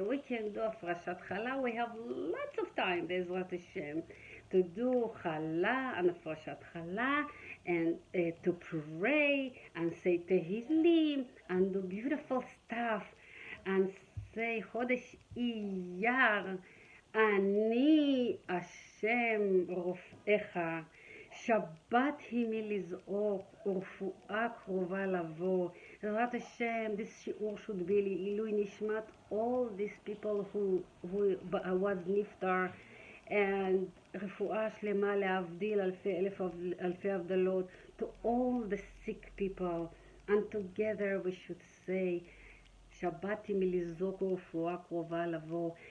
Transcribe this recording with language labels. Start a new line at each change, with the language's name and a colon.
English: We can do a Parashat Chala. We have lots of time, Bezrat Hashem, to do Chala and a Parashat Chala and to pray and say Tehillim and do beautiful stuff and say Chodesh Iyar.
Hebrew: אני השם רופאך, שבת היא מלזעוק ורפואה קרובה לבוא.
English: בעזרת השם, this שיעור should be
Hebrew: לעילוי נשמת
English: all these people who was נפטר, and
Hebrew: רפואה שלמה להבדיל אלפי הבדלות
English: to all the sick people, and together we should say
Hebrew: שבת היא מלזעוק ורפואה קרובה לבוא.